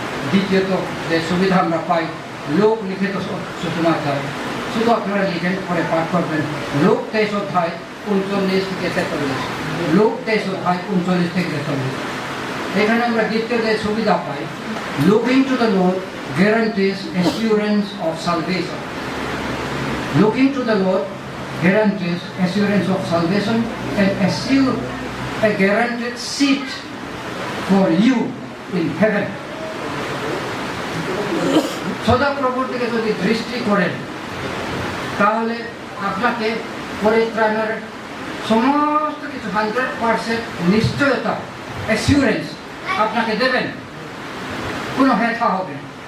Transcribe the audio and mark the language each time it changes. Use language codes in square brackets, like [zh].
[bn] দ্বিতীয়ত যে সুবিধা আমরা পাই, লোক লিখিত সুসমাচার, শুধু আপনারা লিখেন, পরে পাঠ করবেন। লোক 23 অধ্যায় 39 থেকে 43, লোক 23 অধ্যায় 39 থেকে 43। এখানে আমরা দ্বিতীয় যে সুবিধা পাই, [en] Looking to the Lord guarantees assurance of salvation. Looking to the Lord guarantees assurance of salvation and assure a guaranteed seat for you in heaven. [bn] সদাপ্রভুর দিকে যদি দৃষ্টি করেন, তাহলে আপনাকে পরিত্রাণের সমস্ত কিছু 100% নিশ্চয়তা, অ্যাসিউরেন্স আপনাকে দেবেন, কোনো হেথা হবে না।